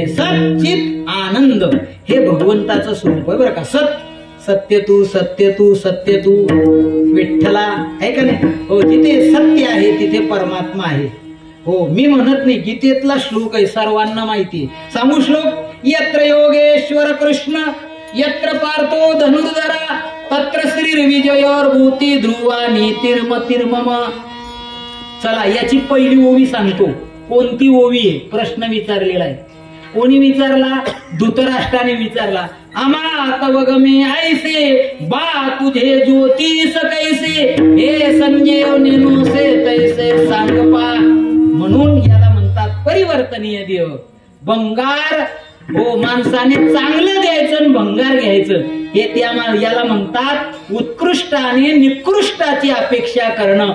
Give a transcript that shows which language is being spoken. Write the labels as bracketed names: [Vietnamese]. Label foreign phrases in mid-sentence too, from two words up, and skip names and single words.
[Marathi] सच्चित आनंद हे भगवंताचं स्वरूप आहे बरं का. सत्य तू सत्य तू सत्य तू विठ्ठला आहे का नाही. हो, जिथे सत्य आहे तिथे परमात्मा आहे. हो, मी म्हणत नाही, गीतेतला श्लोक आहे, सर्वांना माहिती. सांगू श्लोक. [Sanskrit] यत्र योगेश्वर कृष्ण यत्र पार्थो धनुर्धरा तत्र श्रीर्विजयोर्भूती ध्रुवा नीतिर्मतिर्मम. [Marathi] चला, याची पहिली ओवी सांगतो. कोणती ओवी आहे प्रश्न विचारलेला आहे. कोणी विचारला? धृतराष्ट्राने विचारला. आम्हा तव गमे ऐसे बा तुझे ज्योतिष कैसे हे संजय नेनोसे तैसे सांग पा. म्हणून याला म्हणतात परिवर्तनीय देव. भंगार हो, माणसाने चांगलं द्यायचं आणि भंगार घ्यायचं हे याला म्हणतात उत्कृष्ट आणि निकृष्टाची अपेक्षा करणं.